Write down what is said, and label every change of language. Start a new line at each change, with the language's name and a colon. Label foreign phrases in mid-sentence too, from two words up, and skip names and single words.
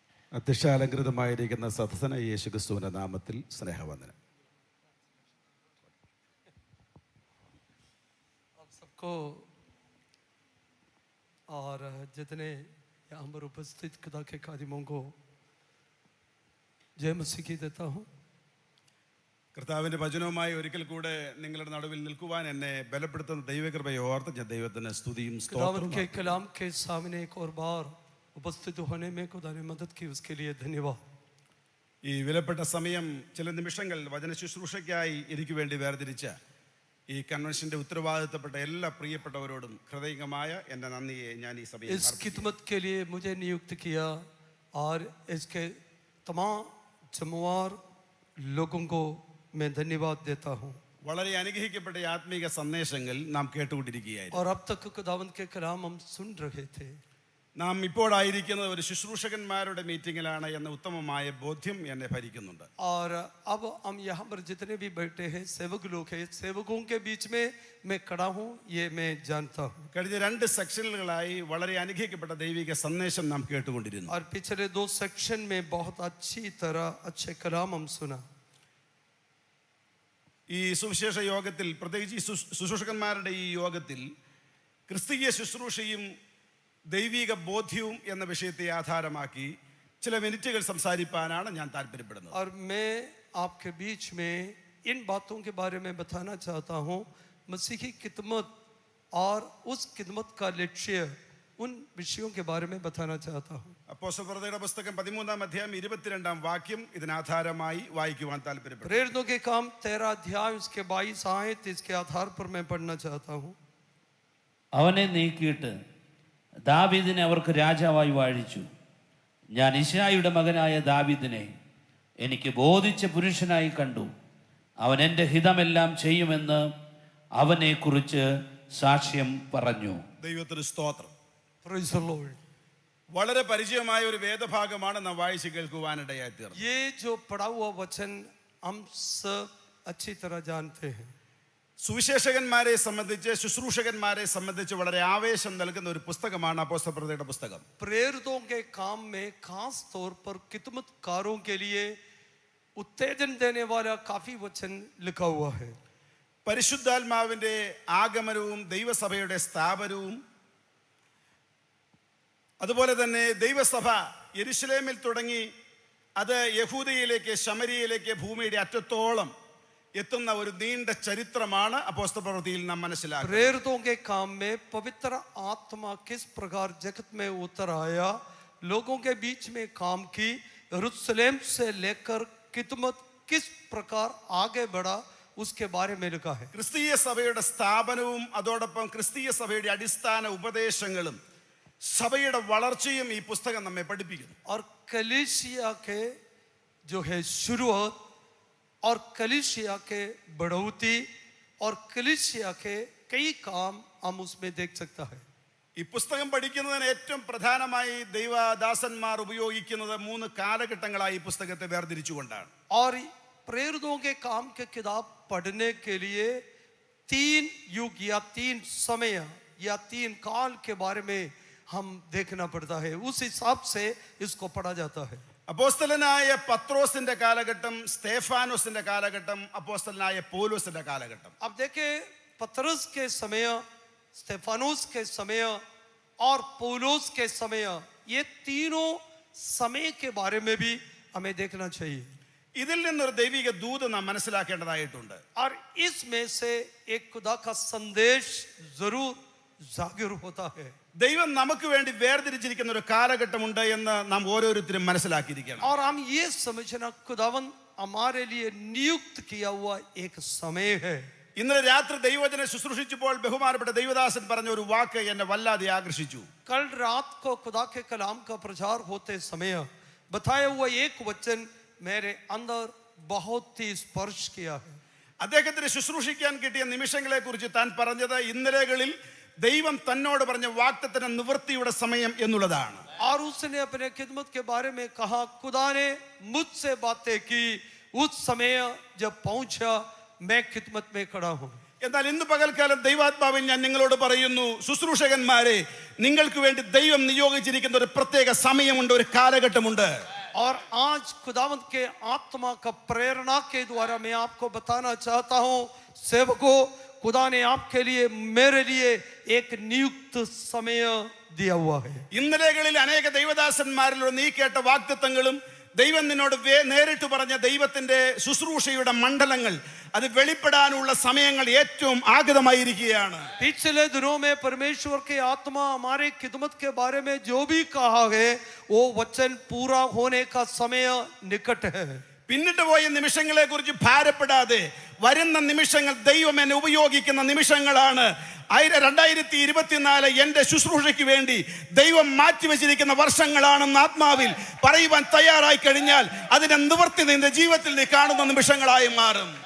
Malayalam: അത്യശാലങ്കൃതമായിരിക്കുന്ന സദസ്സന യേശുക്രിസ്തുവിന്റെ നാമത്തിൽ സ്നേഹവന്ദനം.
Hindi: आप सबको और जितने यहाँ पर उपस्थित खुदा के खादिमों को जय मसीह की देता हूँ.
Malayalam: കർത്താവിന്റെ വചനവുമായി ഒരിക്കൽ കൂടെ നിങ്ങളുടെ നടുവിൽ നിൽക്കുവാൻ എന്നെ ബലപ്പെടുത്തുന്ന ദൈവകൃപയെ ഓർത്ത് ഞാൻ ദൈവത്തിന് സ്തുതിയും
Hindi: खुदावंद के कलाम के सामने एक और बार उपस्थित होने में खुदा ने मदद की, उसके लिए धन्यवाद.
Malayalam: ഈ വിലപ്പെട്ട സമയം ചില നിമിഷങ്ങൾ വചന ശുശ്രൂഷയ്ക്കായി എനിക്ക് വേണ്ടി വേർതിരിച്ച ഈ കൺവെൻഷന്റെ ഉത്തരവാദിത്തപ്പെട്ട എല്ലാ പ്രിയപ്പെട്ടവരോടും ഹൃദയംഗമായ എൻ്റെ നന്ദിയെ ഞാൻ ഈ സഭയിൽ
Hindi: इस खिदमत के लिए मुझे नियुक्त किया और इसके तमाम जिम्मेवार लोगों को मैं धन्यवाद देता हूँ.
Malayalam: വളരെ അനുഗ്രഹിക്കപ്പെട്ട ആത്മീക സന്ദേശങ്ങൾ നാം കേട്ടുകൊണ്ടിരിക്കുകയായിരുന്നു.
Hindi: और अब तक खुदावंद के कलाम हम सुन रहे थे.
Malayalam: നാം ഇപ്പോഴായിരിക്കുന്നത് ഒരു ശുശ്രൂഷകന്മാരുടെ മീറ്റിംഗിലാണ് എന്ന ഉത്തമമായ ബോധ്യം എന്നെ ഭരിക്കുന്നുണ്ട്.
Hindi: और अब हम यहाँ पर जितने भी बैठे हैं सेवक लोग हैं, सेवकों के बीच में मैं खड़ा हूँ, ये मैं जानता हूँ.
Malayalam: കഴിഞ്ഞ 2 സെക്ഷനുകളായി വളരെ അനുഗ്രഹിക്കപ്പെട്ട ദൈവിക സന്ദേശം നാം കേട്ടുകൊണ്ടിരുന്നു.
Hindi: और पिछले 2 सेक्शन में बहुत अच्छी तरह अच्छे कलाम हम सुना.
Malayalam: ഈ സുവിശേഷ യോഗത്തിൽ, പ്രത്യേകിച്ച് ഈ ശുശ്രൂഷകന്മാരുടെ ഈ യോഗത്തിൽ ക്രിസ്തീയ ശുശ്രൂഷയും ദൈവിക ബോധ്യവും എന്ന വിഷയത്തെ ആധാരമാക്കി ചില മിനിറ്റുകൾ സംസാരിപ്പാനാണ് ഞാൻ താല്പര്യപ്പെടുന്നത്.
Hindi: और मैं आपके बीच में इन बातों के बारे में बताना चाहता हूँ. मसीही खिदमत और उस खिदमत का लक्ष्य, उन विषयों के बारे में बताना चाहता हूँ.
Malayalam: അപ്പോസ്തലരുടെ പുസ്തകം 13-ാം അധ്യായം 22-ാം വാക്യം ഇതിനാധാരമായി വായിക്കുവാൻ താല്പര്യപ്പെടുന്നു.
Hindi: प्रेरितों के काम 13 अध्याय उसके 22 आयत, इसके आधार पर मैं पढ़ना चाहता हूँ.
Malayalam: അവനെ നീക്കിയിട്ട് ദാവീദിനെ അവർക്ക് രാജാവായി വാഴിച്ചു. ഞാൻ ഇശ്ശായിയുടെ മകനായ ദാവീദിനെ എനിക്ക് ബോധിച്ച പുരുഷനായി കണ്ടു. അവൻ എൻ്റെ ഹിതമെല്ലാം ചെയ്യുമെന്ന് അവനെക്കുറിച്ച് സാക്ഷ്യം പറഞ്ഞു. ദൈവത്തിന് സ്തോത്രം.
English: Praise the Lord.
Malayalam: വളരെ പരിചയമായ ഒരു വേദഭാഗമാണ് നാം വായിച്ച് കേൾക്കുവാനിടയായി തീർന്നത്.
Hindi: ये जो पढ़ा हुआ वचन हम सब अच्छी तरह जानते हैं.
Malayalam: സുവിശേഷകന്മാരെ സംബന്ധിച്ച്, ശുശ്രൂഷകന്മാരെ സംബന്ധിച്ച് വളരെ ആവേശം നൽകുന്ന ഒരു പുസ്തകമാണ് അപ്പോസ്തലരുടെ പുസ്തകം.
Hindi: प्रेरितों के काम में खास तौर पर खिदमतकारों के लिए उत्तेजन देने वाला काफी वचन लिखा हुआ है.
Malayalam: പരിശുദ്ധാത്മാവിന്റെ ആഗമനവും ദൈവസഭയുടെ സ്ഥാപനവും, അതുപോലെ തന്നെ ദൈവസഭ യെരുശലേമിൽ തുടങ്ങി അത് യഹൂദയിലേക്ക്, ശമരിയയിലേക്ക്, ഭൂമിയുടെ അറ്റത്തോളം എത്തുന്ന ഒരു നീണ്ട ചരിത്രമാണ് അപ്പോസ്തലപ്രവൃത്തിയിൽ നാം മനസ്സിലാക്കുന്നത്.
Hindi: प्रेरितों के काम में पवित्र आत्मा किस प्रकार जगत में उतर आया, लोगों के बीच में काम की, यरूशलेम से लेकर खिदमत किस प्रकार आगे बढ़ा, उसके बारे में लिखा है.
Malayalam: ക്രിസ്തീയ സഭയുടെ സ്ഥാപനവും അതോടൊപ്പം ക്രിസ്തീയ സഭയുടെ അടിസ്ഥാന ഉപദേശങ്ങളും സഭയുടെ വളർച്ചയും ഈ പുസ്തകം നമ്മെ പഠിപ്പിക്കുന്നു.
Hindi: और कलीसिया के जो है शुरुआत और कलीसिया के बढ़ोतरी और कलीसिया के कई काम हम उसमें देख सकता है.
Malayalam: ഈ പുസ്തകം പഠിക്കുന്നതിന് ഏറ്റവും പ്രധാനമായി ദൈവദാസന്മാർ ഉപയോഗിക്കുന്നത് 3 കാലഘട്ടങ്ങളായി ഈ പുസ്തകത്തെ വേർതിരിച്ചുകൊണ്ടാണ്.
Hindi: और प्रेरितों के काम के किताब पढ़ने के लिए 3 युग या 3 समय या 3 काल के बारे में हम देखना पड़ता है. उस हिसाब से इसको पढ़ा जाता है.
Malayalam: അപ്പോസ്തലനായ പത്രോസിന്റെ കാലഘട്ടം, സ്തേഫാനോസിന്റെ കാലഘട്ടം, അപ്പോസ്തലനായ പൗലോസിന്റെ കാലഘട്ടം.
Hindi: अब देखें, पतरस के समय, स्तेफानोस के समय और पौलोस के समय, ये तीनों समय के बारे में भी हमें देखना चाहिए.
Malayalam: ഇതിൽ നിന്നൊരു ദൈവിക ദൂത് നാം മനസ്സിലാക്കേണ്ടതായിട്ടുണ്ട്.
Hindi: और इसमें से एक खुदा का संदेश जरूर जाहिर होता है.
Malayalam: ദൈവം നമുക്ക് വേണ്ടി വേർതിരിച്ചിരിക്കുന്ന ഒരു കാലഘട്ടമുണ്ട് എന്ന് നാം ഓരോരുത്തരും മനസ്സിലാക്കിയിരിക്കണം.
Hindi: और हम ये समझना खुदावन हमारे लिए नियुक्त किया हुआ एक समय है.
Malayalam: ഇന്നലെ രാത്രി ദൈവവചനം ശുശ്രൂഷിച്ചപ്പോൾ ബഹുമാനപ്പെട്ട ദൈവദാസൻ പറഞ്ഞ ഒരു വാക്ക് എന്നെ വല്ലാതെ ആകർഷിച്ചു.
Hindi: कल रात को खुदा के कलाम का प्रचार होते समय बताया हुआ एक वचन मेरे अंदर बहुत ही स्पर्श किया है.
Malayalam: അദ്ദേഹത്തിന് ശുശ്രൂഷിക്കാൻ കിട്ടിയ നിമിഷങ്ങളെ കുറിച്ച് താൻ പറഞ്ഞത് ഇന്നലെകളിൽ ദൈവം തന്നോട് പറഞ്ഞ വാഗ്ദത്തത്തിന്റെ നിവൃത്തിയുടെ സമയം എന്നുള്ളതാണ്.
Hindi: और उसने अपने खिदमत के बारे में कहा, खुदा ने मुझसे बातें की, उस समय जब पहुंचा मैं खिदमत में खड़ा हूं.
Malayalam: എന്നാൽ ഇന്ന് പകൽക്കാലം ദൈവാത്മാവിൽ ഞാൻ നിങ്ങളോട് പറയുന്നു, ശുശ്രൂഷകന്മാരെ, നിങ്ങൾക്ക് വേണ്ടി ദൈവം നിയോഗിച്ചിരിക്കുന്ന ഒരു പ്രത്യേക സമയമുണ്ട്, ഒരു കാലഘട്ടമുണ്ട്.
Hindi: और आज खुदावंत के आत्मा का प्रेरणा के द्वारा मैं आपको बताना चाहता हूं, सेवकों, खुदा ने आपके लिए, मेरे लिए एक नियुक्त समय दिया हुआ है.
Malayalam: ഇന്നലെകളിൽ അനേക ദൈവദാസന്മാരിലൂടെ നീ കേട്ട വാഗ്ദത്തങ്ങളും ദൈവം നിന്നോട് നേരിട്ട് പറഞ്ഞ ദൈവത്തിന്റെ ശുശ്രൂഷയുടെ മണ്ഡലങ്ങൾ അത് വെളിപ്പെടാനുള്ള സമയങ്ങൾ ഏറ്റവും ആഗതമായിരിക്കുകയാണ്.
Hindi: पिछले दिनों में परमेश्वर के आत्मा हमारे खिदमत के बारे में जो भी कहा है वो वचन पूरा होने का समय निकट है.
Malayalam: പിന്നിട്ട് പോയ നിമിഷങ്ങളെ കുറിച്ച് ഭാരപ്പെടാതെ വരുന്ന നിമിഷങ്ങൾ ദൈവം എന്നെ ഉപയോഗിക്കുന്ന നിമിഷങ്ങളാണ്. 2024 എന്റെ ശുശ്രൂഷയ്ക്ക് വേണ്ടി ദൈവം മാറ്റിവെച്ചിരിക്കുന്ന വർഷങ്ങളാണെന്ന് ആത്മാവിൽ പറയുവാൻ തയ്യാറായി കഴിഞ്ഞാൽ അതിന്റെ നിവൃത്തി നിന്റെ ജീവിതത്തിൽ നീ കാണുന്ന നിമിഷങ്ങളായി മാറും.